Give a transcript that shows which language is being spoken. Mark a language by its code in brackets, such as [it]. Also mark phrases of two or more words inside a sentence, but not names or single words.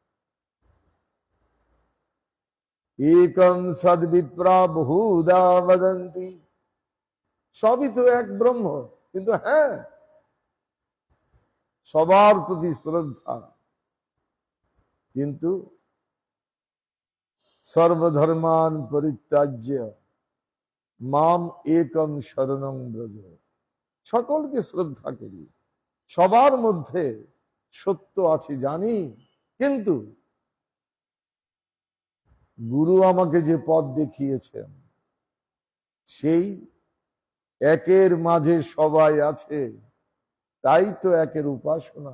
[sa] একং সদ্বিপ্রা বহুধা বদন্তি, [bn] সবই তো এক ব্রহ্ম, কিন্তু হ্যাঁ সবার প্রতি শ্রদ্ধা, কিন্তু [sa] সর্বধর্মান পরিত্যাজ্য মাম একং শরণং ব্রজ, [bn] সকলকে শ্রদ্ধা করি, সবার মধ্যে সত্য আছে জানি, কিন্তু গুরু আমাকে যে পথ দেখিয়েছেন সেই একের মাঝে সবাই আছে, তাই তো একের উপাসনা।